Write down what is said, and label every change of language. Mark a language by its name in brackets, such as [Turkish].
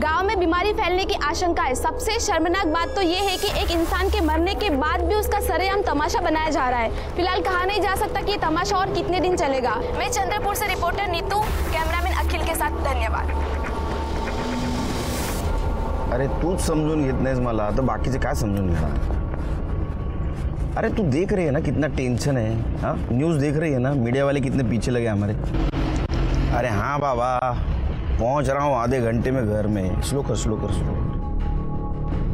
[Hindi] गांव में बीमारी फैलने की आशंका है। सबसे शर्मनाक बात तो ये है कि एक इंसान के मरने के बाद भी उसका सरेआम तमाशा बनाया जा रहा है। फिलहाल कहा नहीं जा सकता कि ये तमाशा और कितने दिन चलेगा। मैं चंद्रपुर से रिपोर्टर नीतू, कैमरामैन अखिल के साथ धन्यवाद। [Marathi] अरे तूच समजून घेत नाहीस मला, तर बाकीचे काय समजून घेणार? [Hindi] अरे तू देख रही है ना कितना टेंशन है। हाँ, न्यूज़ देख रही है ना, मीडिया वाले कितने पीछे लगे हमारे। अरे हाँ बाबा, पहुंच रहा हूँ आधे घंटे में घर में। स्लो कर स्लो कर स्लो।